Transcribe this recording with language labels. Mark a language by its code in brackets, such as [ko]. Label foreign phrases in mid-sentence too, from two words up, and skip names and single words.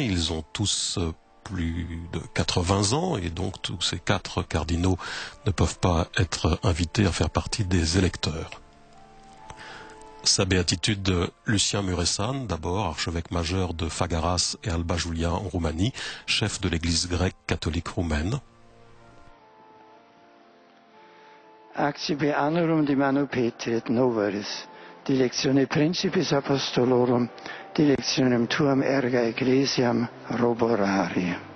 [fr] Ils ont tous plus de 80 ans et donc tous ces 4 cardinaux ne peuvent pas être invités à faire partie des électeurs. Sa béatitude Lucien Muresan, d'abord archevêque majeur de Făgăraș et Alba Iulia en Roumanie, chef de l'église grecque catholique roumaine. [la] Accipe annurum de mano Petri et Novaris, dilectione Principis Apostolorum, dilectionem Tuam erga Ecclesiam roborari.